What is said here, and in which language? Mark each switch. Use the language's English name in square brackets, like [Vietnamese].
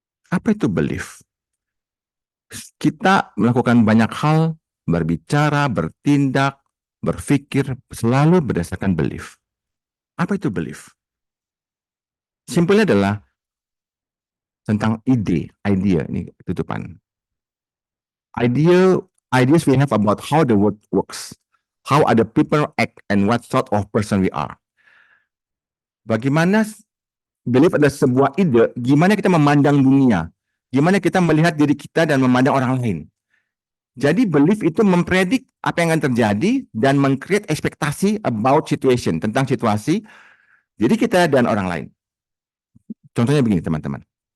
[Indonesian] Apa itu belief? Kita melakukan banyak hal, berbicara, bertindak, berpikir, selalu berdasarkan belief. Apa itu belief? Simpelnya adalah tentang idea ini tutupan. [English] Ideas we have about how the world works, how other people act, and what sort of person we are. [Indonesian] Bagaimana belief adalah sebuah ide, gimana kita memandang dunia, gimana kita melihat diri kita dan memandang orang lain. Jadi belief itu mempredik apa yang akan terjadi dan meng-create ekspektasi [English] about situation, [Indonesian] tentang situasi diri kita dan orang lain. Contohnya begini teman-teman.